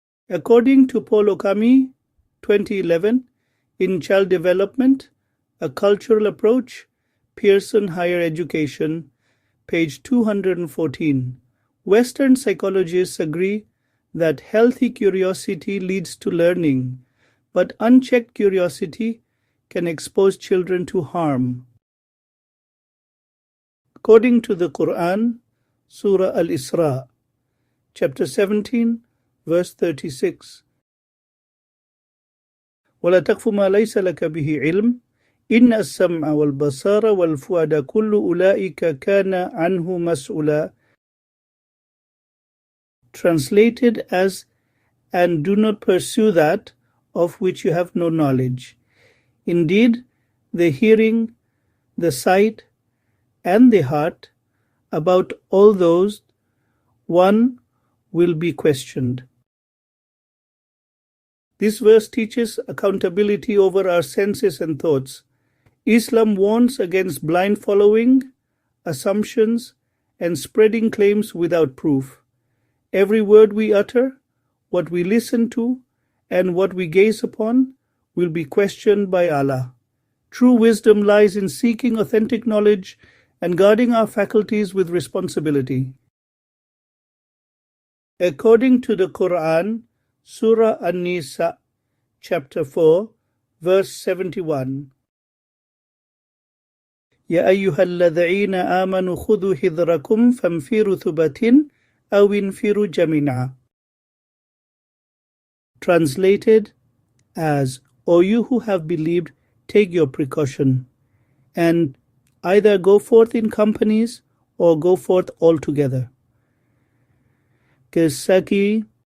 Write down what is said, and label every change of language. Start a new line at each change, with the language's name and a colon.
English: According to Paul Okami, 2011, in Child Development, A Cultural Approach, Pearson Higher Education, page 214, Western psychologists agree that healthy curiosity leads to learning, but unchecked curiosity can expose children to harm. According to the Quran, Surah Al-Isra, chapter 17, verse 36,
Arabic: وَلَا تَقْفُ مَا لَيْسَ لَكَ بِهِ عِلْمٍ إِنَّ السَّمْعَ وَالْبَصَارَ وَالْفُؤَادَ كُلُّ أُولَئِكَ كَانَ عَنْهُ مَسْئُولًا.
English: Translated as, and do not pursue that of which you have no knowledge. Indeed, the hearing, the sight, and the heart, about all those, one will be questioned. This verse teaches accountability over our senses and thoughts. Islam warns against blind following, assumptions, and spreading claims without proof. Every word we utter, what we listen to, and what we gaze upon will be questioned by Allah. True wisdom lies in seeking authentic knowledge and guarding our faculties with responsibility. According to the Quran, Surah An-Nisa, chapter 4, verse 71,
Arabic: يَا أَيُّهَا الَّذِينَ آمَنُوا خُذُوا حِذْرَكُمْ فَانْفِرُوا ثُبَاتٍ أَوْ انْفِرُوا جَمِيعًا.
English: Translated as, O you who have believed, take your precaution, and either go forth in companies or go forth altogether. Kisaki.